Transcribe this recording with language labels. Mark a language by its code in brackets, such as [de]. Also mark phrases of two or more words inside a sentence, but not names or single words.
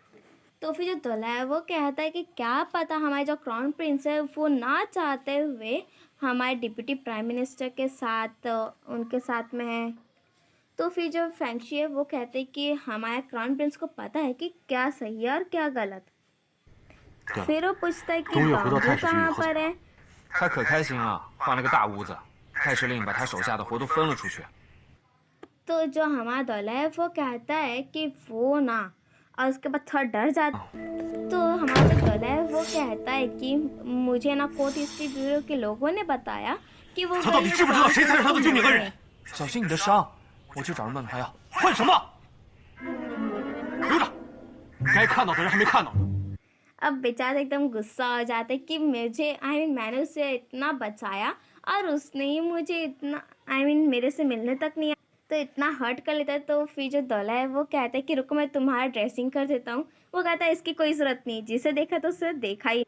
[hi] तो फिर जो दला है वो कहता है कि क्या पता हमारे जो [en] crown prince [hi] है वो ना चाहते हुए हमारे [en] deputy prime minister [hi] के साथ उनके साथ में है। तो फिर जो फेंगशी है वो कहते हैं कि हमारे [en] crown prince [hi] को पता है कि क्या सही है और क्या गलत। फिर वो पूछता है कि डोंग्यू कहाँ पर है। [zh] 他可开心了，换了个大屋子，太师令把他手下的活都分了出去。 [hi] तो जो हमारा दौला है वो कहता है कि वो ना, और उसके बाद थोड़ा डर जाता। तो हमारा जो दौला है वो कहता है कि मुझे ना [en] court history bureau [hi] के लोगों ने बताया कि वो [zh] 他到底知不知道谁才是他的救命恩人？小心你的伤，我去找人问问他呀。换什么？留着，该看到的人还没看到呢。 [hi] अब बेचारा एकदम गुस्सा हो जाता है कि मुझे मैंने उसे इतना बचाया और उसने ही मुझे इतना मेरे से मिलने तक नहीं आया, तो इतना हर्ट कर लेता है। तो फिर जो दौला है वो कहता है कि रुको मैं तुम्हारा ड्रेसिंग कर देता हूँ। वो कहता है इसकी कोई ज़रूरत नहीं, जिसे देखा तो उसे देखा ही।